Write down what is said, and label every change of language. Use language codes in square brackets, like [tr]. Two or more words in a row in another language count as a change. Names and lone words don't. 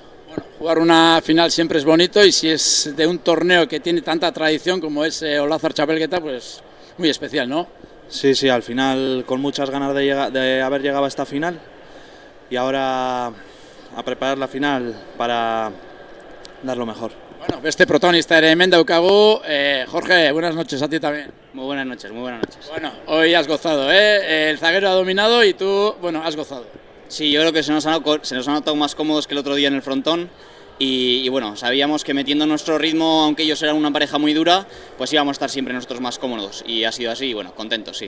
[es] Bueno, jugar una final siempre es bonito y si es de un torneo que tiene tanta tradición como es Olazar Txapelketa, pues muy especial, ¿no? Sí, sí, al final con muchas ganas de haber llegado a esta final y ahora a preparar la final para dar lo mejor. Bueno, este protagonista [eu] ere hemen daukagu, [es] Jorge, buenas noches a ti también. Muy buenas noches, muy buenas noches. Bueno, hoy has gozado, el zaguero ha dominado y tú, bueno, has gozado. Sí, yo creo que se nos ha notado más cómodos que el otro día en el frontón y bueno, sabíamos que metiendo nuestro ritmo, aunque ellos eran una pareja muy dura, pues íbamos a estar siempre nosotros más cómodos y ha sido así y bueno, contentos, sí.